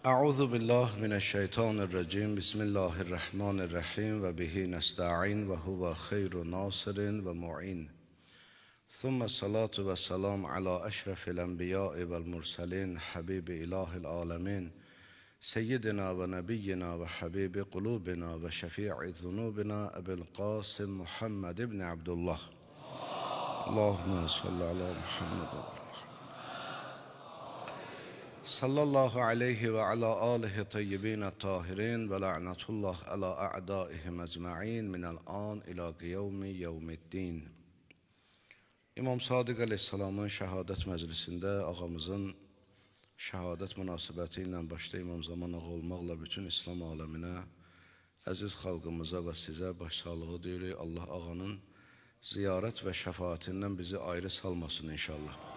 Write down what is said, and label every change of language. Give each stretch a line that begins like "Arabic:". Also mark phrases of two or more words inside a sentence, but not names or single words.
Arabic: أعوذ بالله من الشيطان الرجيم بسم الله الرحمن الرحيم وبه نستعين وهو خير ناصر ومعين ثم الصلاة والسلام على أشرف الأنبياء والمرسلين حبيب إله العالمين سيدنا ونبينا وحبيب قلوبنا وشفيع ذنوبنا أبي القاسم محمد بن عبد الله اللهم صل على محمد صلى الله عليه وعلى آله طيبين الطاهرين ولعنة الله على أعدائهم أجمعين من الآن إلى يوم الدين.
Azerbaijani: İmam Sadiq Aleyhisselamın şəhadət məclisində ağamızın şəhadət münasibəti ilə başda İmam Zaman ağa olmaqla bütün İslam aləminə, əziz xalqımıza və sizə başsağlığı deyirik. Allah ağanın ziyarət və şəfaətindən bizi ayrı salmasın inşallah.